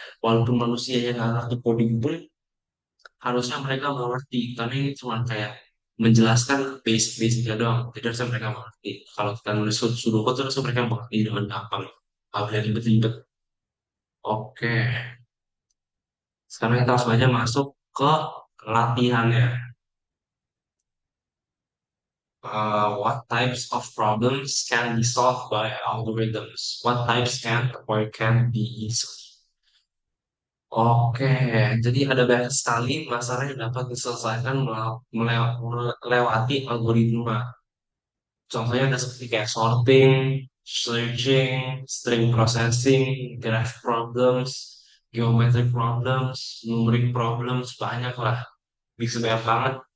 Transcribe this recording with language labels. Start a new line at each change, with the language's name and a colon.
Indonesian: Walaupun manusia yang nggak ngerti coding pun harusnya mereka mengerti karena ini cuma kayak menjelaskan basic-basicnya doang jadi harusnya mereka mengerti kalau kita nulis sudoku terus mereka mengerti dengan gampang nggak boleh ribet-ribet. Oke, sekarang kita langsung aja masuk ke latihannya.
English: What types of problems can be solved by algorithms, what types can or can be easily.
Indonesian: Oke, jadi ada banyak sekali masalah yang dapat diselesaikan melewati algoritma. Contohnya ada seperti kayak
English: sorting, searching, string processing, graph problems, geometric problems, numeric problems,
Indonesian: banyak lah. Bisa banyak banget.